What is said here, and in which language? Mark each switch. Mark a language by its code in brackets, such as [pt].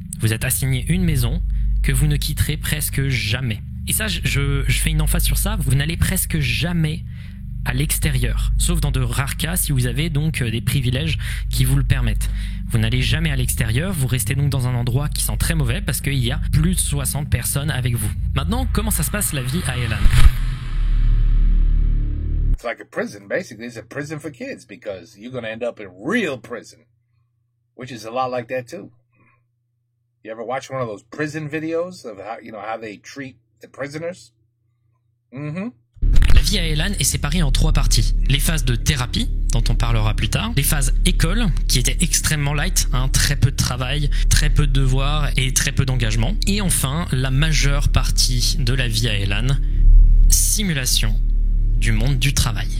[fr] Vous êtes assigné une maison que vous ne quitterez presque jamais. Et ça, je fais une emphase sur ça, vous n'allez presque jamais à l'extérieur, sauf dans de rares cas si vous avez donc des privilèges qui vous le permettent. Vous n'allez jamais à l'extérieur, vous restez donc dans un endroit qui sent très mauvais parce qu'il y a plus de 60 personnes avec vous. Maintenant, comment ça se passe la vie à Elan? [en] It's like a prison, basically. It's a prison for kids because you're going to end up in real prison, which is a lot like that too. You ever watch one of those prison videos of how they treat the prisoners? Mm-hmm. [fr] La vie à Elan est séparée en 3 parties. Les phases de thérapie, dont on parlera plus tard. Les phases école, qui étaient extrêmement light, très peu de travail, très peu de devoirs et très peu d'engagement. Et enfin, la majeure partie de la vie à Elan, simulation du monde du travail.